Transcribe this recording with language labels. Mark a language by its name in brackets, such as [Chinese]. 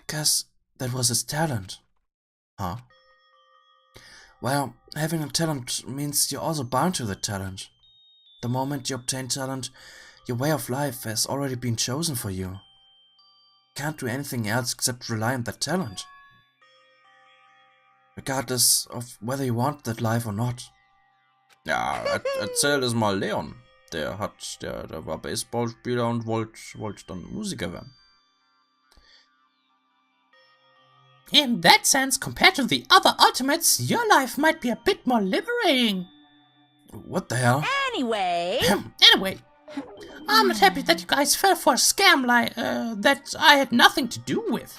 [English] Because that was his talent. Huh? Well, having a talent means you're also bound to the talent. The moment you obtain talent, your way of life has already been chosen for you. Can't do anything else except rely on that talent. Regardless of whether you want that life or not. [German] Ja, erzähl es mal Leon. Der war Baseballspieler und wollte dann Musiker werden. [English] In that sense, compared to the other Ultimates, your life might be a bit more liberating. What the hell? Anyway... Anyway, I'm not happy that you guys fell for a scam that I had nothing to do with.